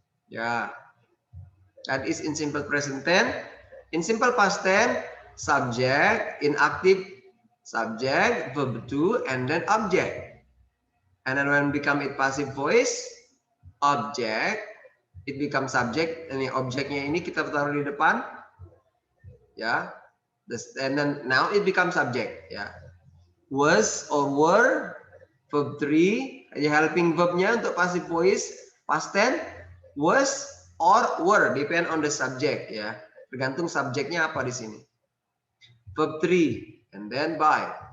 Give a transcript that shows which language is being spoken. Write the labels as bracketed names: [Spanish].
[English] Yeah, that is in simple present tense. In simple past tense, subject, in active subject, verb 2, and then object. And then when become it passive voice, object, it becomes subject. [Indonesian] Ini objeknya ini kita taruh di depan, ya. [English] And then now it becomes subject, ya. Was or were, verb 3, helping verbnya untuk passive voice, past tense, was or were, depend on the subject, ya. [Indonesian] Tergantung subjeknya apa di sini. Verb 3, [English] and then by.